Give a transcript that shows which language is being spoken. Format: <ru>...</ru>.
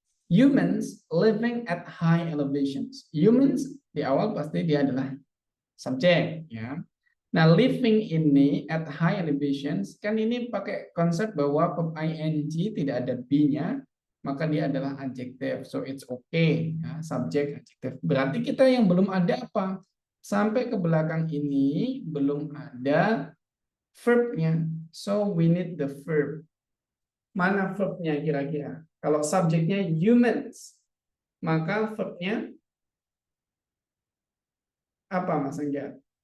<en>Humans living at high elevations.</en> <id>Humans di awal pasti dia adalah subjek ya. Nah, living ini at high elevations kan ini pakai konsep bahwa verb ing tidak ada be-nya, maka dia adalah adjective.</id> <en>So it's okay ya, subjek adjective.</en> <id>Berarti kita yang belum ada apa? Sampai ke belakang ini belum ada verb-nya.</id> <en>So we need the verb.</en> <id>Mana verb-nya kira-kira? Kalau subjeknya humans, maka verb-nya apa, Mas Angga?</id>